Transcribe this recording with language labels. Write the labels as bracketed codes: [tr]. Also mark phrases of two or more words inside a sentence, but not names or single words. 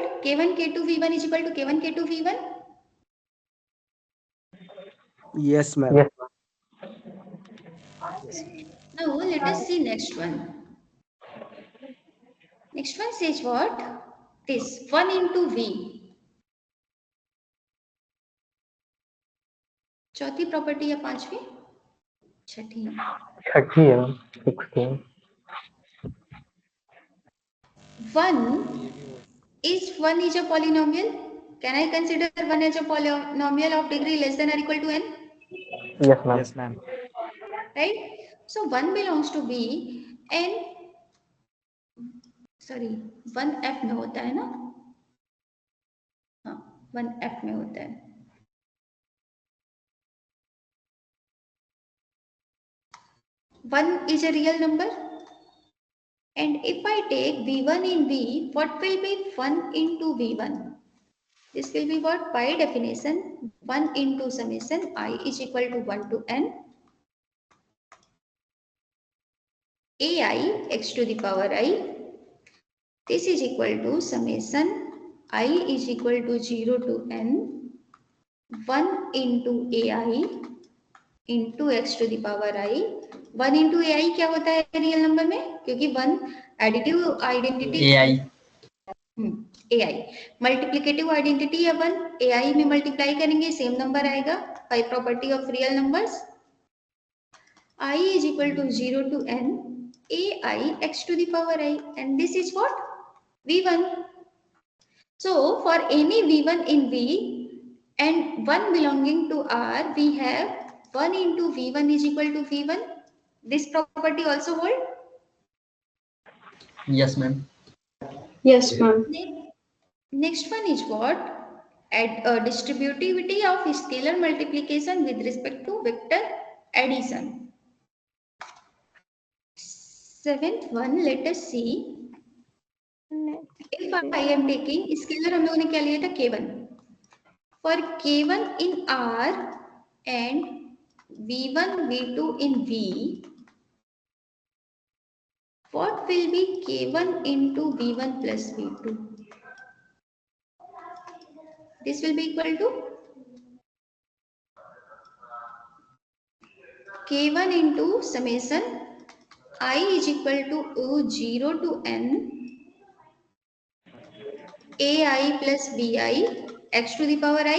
[en] K1 k2 v1 is equal to k1 k2 v1. Yes, ma'am. Yes, Now let us see next one. Next one says what? This 1 into v. [hi] चौथी प्रॉपर्टी या पांचवी? छठी. छठी है मैम. 16. [en] 1 is a polynomial. Can I consider 1 as a polynomial of degree less than or equal to n? Yes, ma'am. Yes, ma'am. Right? So 1 belongs to b and sorry 1f [hi] में होता है ना? हाँ 1f में होता है. [en] 1 is a real number, and if I take v1 in v, what will be 1 into v1? This will be what? By definition 1 into summation I is equal to 1 to n ai x to the power I. This is equal to summation I is equal to 0 to n 1 into ai into x to the power I. 1 into ai [hi] क्या होता है [en] real number [hi] में? [en] क्योंकि 1 additive identity ai multiplicative identity है 1, ai में मल्टीप्लाई करेंगे same number आएगा by property of real numbers. I is equal to 0 to n ai x to the power I, and this is what? v1. So for any v1 in v and 1 belonging to r, we have 1 into v1 is equal to v1. This property also hold? Yes, ma'am. Next one is what? Distributivity of scalar multiplication with respect to vector addition. Seventh one, let us see. If I am taking scalar, [hi] हम लोगों ने क्या लिया था? [en] k1. For k1 in r and v1 v2 in v, what will be k1 into v1 plus v2? This will be equal to k1 into summation I is equal to 0 to n ai plus bi x to the power I.